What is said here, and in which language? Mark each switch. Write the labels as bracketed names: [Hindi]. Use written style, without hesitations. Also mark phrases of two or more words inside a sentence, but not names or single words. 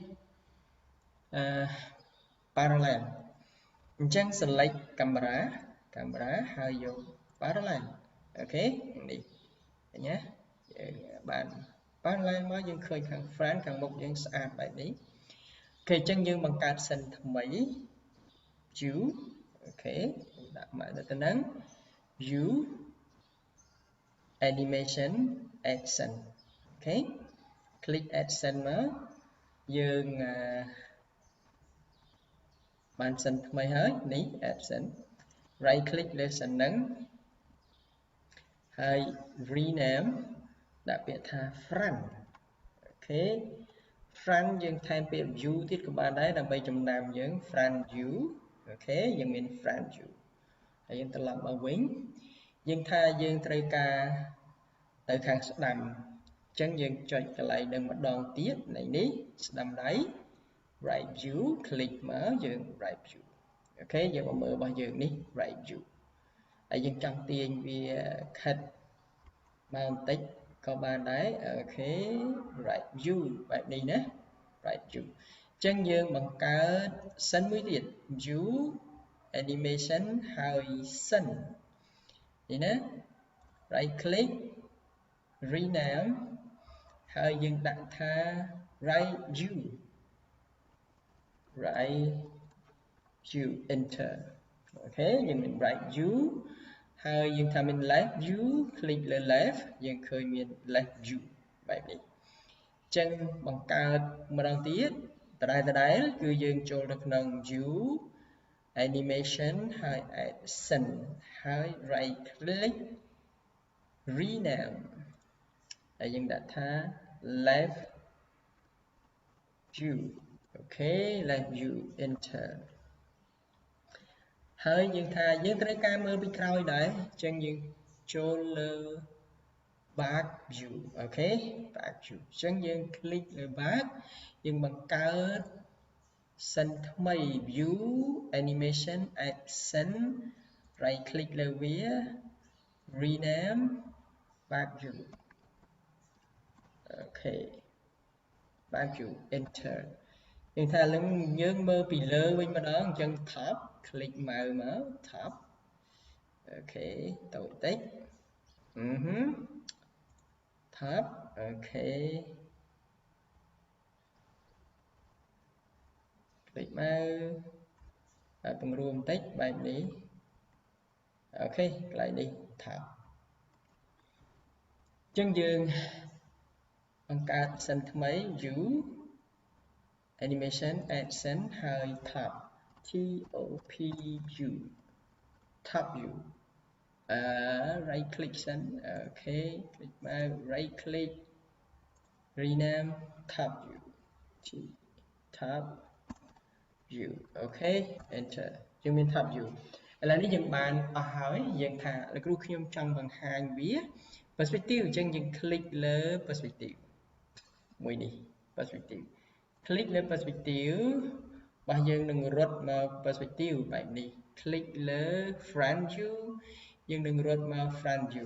[Khmer] parallel អញ្ចឹង [English] select camera [Khmer] ហើយយក parallel អូខេនេះឃើញណាយើងបាន parallel មកយើងឃើញខាង front ខាងមុខយើងស្អាតបែបនេះអូខេអញ្ចឹងយើងបង្កើតសិនថ្មី view អូខេដាក់មកទៅហ្នឹង view [English] animation action [Khmer] អូខេ [English] click action [Khmer] មកយើងបានសិនថ្មីហើយនេះ [English] action right click [Khmer] លើសិនហ្នឹងហើយ rename ដាក់ពាក្យថា front អូខេ front យើងថែមពាក្យ view ទៀតក៏បានដែរដើម្បីចំណាំយើង [English] front view [Khmer] អូខេយើងមាន [English] front view [Khmer] ហើយយើងត្រឡប់មកវិញយើងថាយើងត្រូវ ការទៅខាងស្ដាំអញ្ចឹងយើងចុចកន្លែងនឹងម្ដងទៀតនៃនេះស្ដាំដៃ [English] right view [Khmer] click មកយើង [English] right view [Khmer] អូខេយើងមកមើលរបស់យើងនេះ [English] right view [Khmer] ហើយយើងចង់ទាញវាខិតមកបន្តិចក៏បានដែរអូខេ [English] right view [Khmer] បែបនេះណា [English] right view [Khmer] អញ្ចឹងយើងបង្កើតសិនមួយទៀត [English] view animation [Khmer] ហើយសិននេះណា [English] right click rename [Khmer] ហើយយើងដាក់ថា [English] right view [Khmer] enter អូខេយើងមាន [English] right view [Khmer] ហើយយើងថាមាន [English] left view [Khmer] click លើ left យើងឃើញមាន [English] left view [Khmer] បែបនេះអញ្ចឹងបង្កើតម្ដងទៀតដដែលគឺយើងចូលទៅក្នុង [English] view animation [Khmer] ហើយ action ហើយ [English] right click rename [Khmer] ហើយយើងដាក់ថា left view អូខេ [English] left view enter [Khmer] ហើយយើងថាយើងត្រូវការមើលពីក្រោយដែរអញ្ចឹងយើងចូលលើ [English] back view [Khmer] អូខេ [English] back view [Khmer] អញ្ចឹងយើង click លើ back យើងបង្កើតសិនថ្មី [English] view animation action right click [Khmer] លើវា [English] rename back view [Khmer] អូខេ [English] back view enter [Khmer] យើងថាឡើងយើងមើលពីលើវិញម្ដងអញ្ចឹង [English] top click [Khmer] ម៉ៅមក top អូខេតូចតិច top អូខេ click មកហើយពង្រួមបន្តិចបែបនេះអូខេកន្លែងនេះ top អញ្ចឹងយើងបង្កើតសិនថ្មី [English] view animation action [Khmer] ហើយ [English] top top view right click [Khmer] សិន [English] OK click [Khmer] មក [English] right click rename top view top view OK [Khmer] enter យើងមាន [English] top view [Khmer] ឥឡូវនេះយើងបានអស់ហើយយើងថាលោកគ្រូខ្ញុំចង់បង្ហាញវា perspective អញ្ចឹងយើង click លើ perspective មួយនេះ perspective click លើ perspective របស់យើងនឹងរត់មក perspective បែបនេះ click លើ [English] front view [Khmer] យើងនឹងរត់មក [English] front view